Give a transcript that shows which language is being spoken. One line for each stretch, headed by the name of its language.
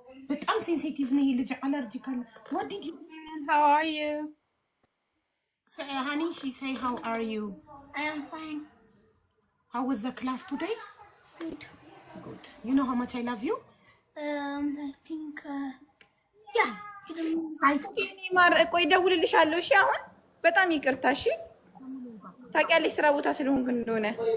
Amharic: በጣም ሴንሲቲቭ ነው ይሄ ልጅ አለርጂካል።
English: What did you? How are you? Say, honey, she say, how are you? I am fine. How was the class today? Good. Good. You know how much I love you? I think, yeah.
Amharic: እኔ ማር ቆይ እደውልልሻለሁ። እሺ አሁን በጣም ይቅርታ። እሺ ታውቂያለሽ ስራ ቦታ ስለሆንኩ እንደሆነ